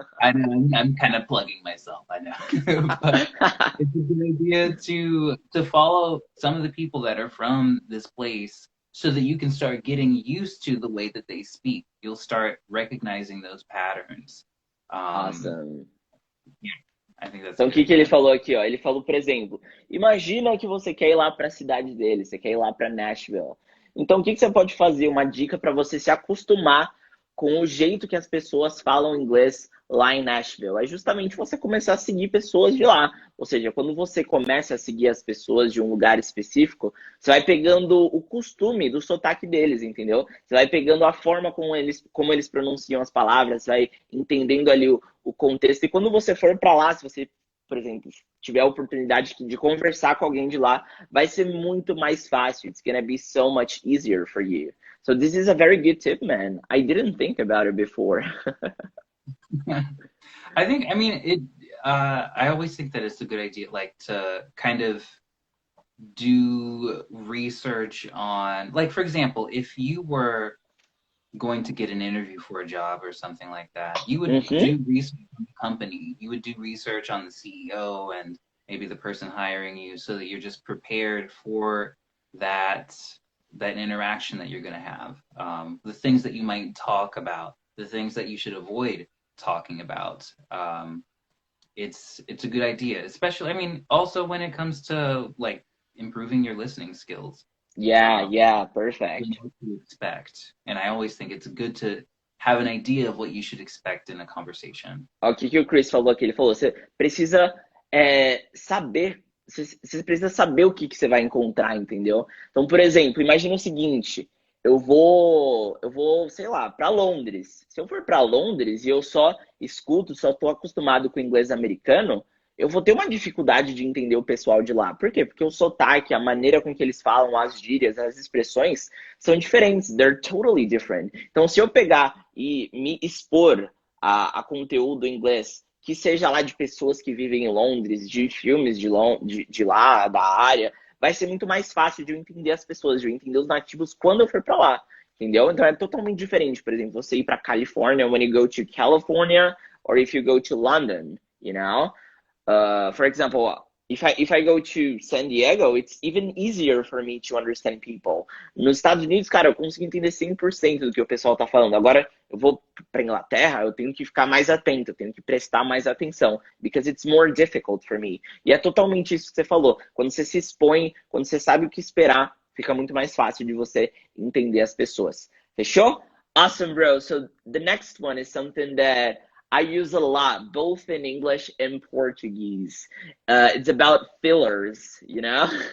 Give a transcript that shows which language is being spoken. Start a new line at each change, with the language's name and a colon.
English: I know, I'm kind of plugging myself, I know. But it's a good idea to follow some of the people that are from this place so that you can start getting used to the way that they speak. You'll start recognizing those patterns. Awesome. I think that's
Portuguese: Então, a o
English: good
Portuguese: que ele
English: idea.
Portuguese: falou aqui, ó? Ele falou, por exemplo, imagina que você quer ir lá para a cidade dele, você quer ir lá para Nashville. Então, o que você pode fazer? Uma dica para você se acostumar com o jeito que as pessoas falam inglês lá em Nashville. É justamente você começar a seguir pessoas de lá. Ou seja, quando você começa a seguir as pessoas de um lugar específico, você vai pegando o costume do sotaque deles, entendeu? Você vai pegando a forma como eles pronunciam as palavras, vai entendendo ali o contexto. E quando você for para lá, se você, por exemplo, tiver a oportunidade de conversar com alguém de lá, vai ser muito mais fácil.
English: It's gonna be so much easier for you. So this is a very good tip, man. I didn't think about it before. I think, I mean, I always think that it's a good idea, like, to kind of do research on, like, for example, if you were going to get an interview for a job or something like that, you would do research on the company. You would do research on the CEO and maybe the person hiring you, so that you're just prepared for that interaction that you're going to have. The things that you might talk about, the things that you should avoid talking about. It's a good idea, especially, I mean, also when it comes to like improving your listening skills. Yeah, perfect. What to expect. And I always think it's good to have an idea of what you should expect in a conversation.
Portuguese: O que o Chris falou aqui? Ele falou, você precisa saber, você precisa saber o que você vai encontrar, entendeu? Então, por exemplo, imagina o seguinte, eu vou, sei lá, para Londres. Se eu for para Londres e eu só escuto, só estou acostumado com o inglês americano, eu vou ter uma dificuldade de entender o pessoal de lá. Por quê? Porque o sotaque, a maneira com que eles falam, as gírias, as expressões são diferentes.
English: They're totally different.
Portuguese: Então, se eu pegar e me expor a conteúdo em inglês, que seja lá de pessoas que vivem em Londres, de filmes de lá, da área, vai ser muito mais fácil de eu entender as pessoas, de eu entender os nativos quando eu for para lá. Entendeu? Então, é totalmente diferente. Por exemplo, você ir para Califórnia,
English: when you go to California, or if you go to London, you know? For example, if I go to San Diego, it's even easier for me to understand people.
Portuguese: Nos Estados Unidos, cara, eu consigo entender 100% do que o pessoal tá falando. Agora, eu vou pra Inglaterra, eu tenho que ficar mais atento, eu tenho que prestar mais atenção,
English: because it's more difficult for me.
Portuguese: E é totalmente isso que você falou. Quando você se expõe, quando você sabe o que esperar, fica muito mais fácil de você entender as pessoas. Fechou?
English: Awesome, bro. So the next one is something that I use a lot, both in English and Portuguese. It's about fillers, you know?